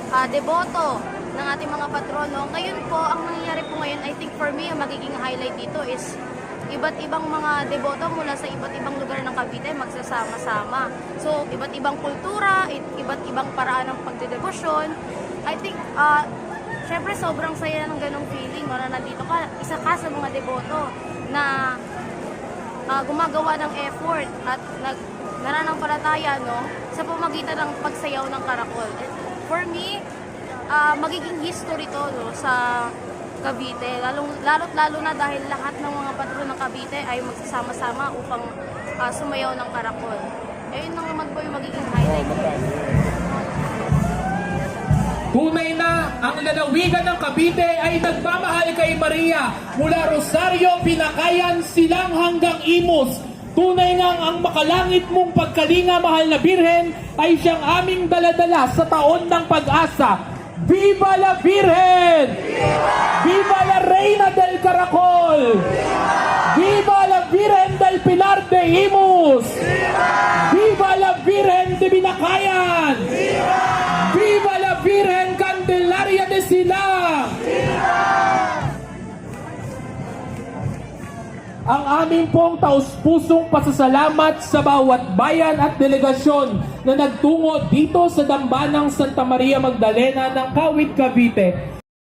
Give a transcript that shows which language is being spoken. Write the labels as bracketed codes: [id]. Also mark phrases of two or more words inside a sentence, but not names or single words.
[tl] deboto ng ating mga patrono. Ngayon po, ang nangyayari po ngayon, [en] I think for me, [tl] ang magiging [en] highlight dito is [tl] iba't ibang mga deboto mula sa iba't ibang lugar ng Cavite magsasama-sama. So, iba't ibang kultura, iba't ibang paraan ng pagdedebosyon. [en] I think, [tl] syempre sobrang saya ng ganong feeling na nandito ka, isa ka sa mga deboto na gumagawa ng effort at nananampalataya sa pamagitan ng pagsayaw ng karakol. [en] And for me, [tl] magiging history to sa Cavite, lalo't-lalo na dahil lahat ng mga patron ng Cavite ay magsasama-sama upang sumayaw ng karakol. Ayun naman po yung magiging highlight. Tunay na ang lalawigan ng Cavite ay nagmamahal kay Maria mula Rosario, Pinakayan, Silang hanggang Imus. Tunay nga ang makalangit mong pagkalinga, mahal na Birhen, ay siyang aming daladala sa taon ng pag-asa. [es] Viva la Virgen! Viva la Reina del Caracol! Viva la Virgen del Pilar de Imus! Viva la Virgen de Binakayan! Viva la Virgen Candelaria de Silang! [tl] Ang aming pong taus-pusong pasasalamat sa bawat bayan at delegasyon na nagtungo dito sa Dambanang Santa Maria Magdalena ng Kawit, Cavite.